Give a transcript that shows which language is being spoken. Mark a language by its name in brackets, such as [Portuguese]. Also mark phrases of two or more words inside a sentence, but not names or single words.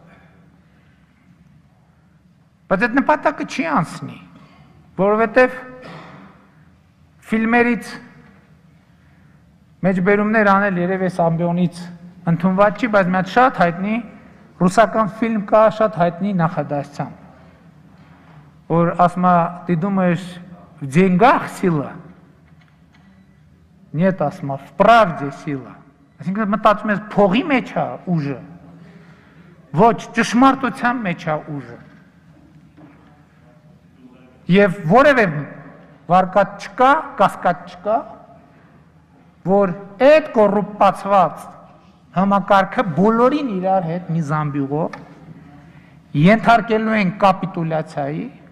[Armenian] բայց այդ նպատակը չի անցնի, որովհետև ֆիլմերից մեջբերումներ անել երև այս ամբիոնից ընդունված չի, բայց մի հատ շատ հայտնի ռուսական ֆիլմ կա շատ հայտնի նախադասությամբ, որ ասում է, [Russian] ты думаешь, в деньгах сила? Нет, [Armenian] ասում է, [Russian] в правде сила. [Armenian] Այսինքն մտածում ես փողի մեջ է ուժը, ոչ ճշմարտության մեջ է ուժը։ Եվ որևէ վարկատ չկա, կասկած չկա, որ այդ կոռուպացված համակարգը բոլորին իրար հետ մի զամբյուղով ենթարկելու են կապիտուլյացիայի,